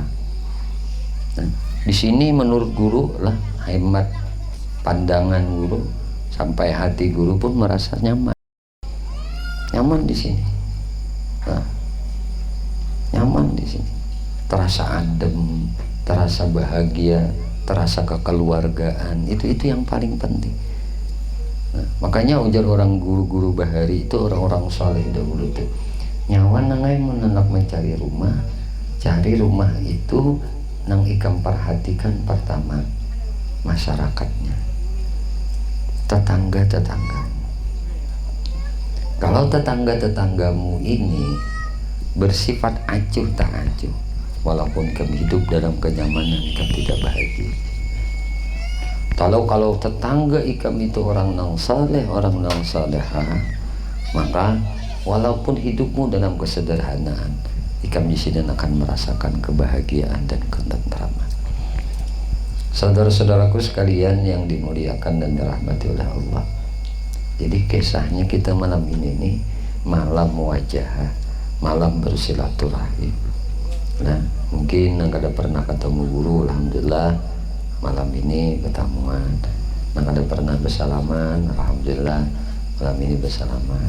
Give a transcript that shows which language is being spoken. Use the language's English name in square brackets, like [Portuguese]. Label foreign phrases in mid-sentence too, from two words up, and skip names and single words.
[Banjar] Nah, di sini menurut guru lah, hemat pandangan guru sampai hati guru pun merasa nyaman di sini. Nah, nyaman di sini, terasa adem, terasa bahagia, terasa kekeluargaan. Itu yang paling penting. Nah, makanya ujar orang guru-guru bahari itu, orang-orang saleh dahulu itu, nyawan nangai menolak mencari rumah, cari rumah itu nang ikam perhatikan pertama masyarakatnya, tetangga-tetangganya. Kalau tetangga-tetanggamu ini bersifat acuh tak acuh, walaupun kami hidup dalam kenyamanan, kami tidak bahagia. Kalau tetangga ikam itu orang nang saleh, orang nang salehah, maka walaupun hidupmu dalam kesederhanaan, ikam di sini akan merasakan kebahagiaan dan ketentraman. Saudara-saudaraku sekalian yang dimuliakan dan dirahmati oleh Allah. Jadi kisahnya kita malam ini nih, malam muwajahah, malam bersilaturahim. Nah, mungkin yang kada pernah ketemu guru, alhamdulillah malam ini ketemuan. Yang kada pernah bersalaman, alhamdulillah malam ini bersalaman.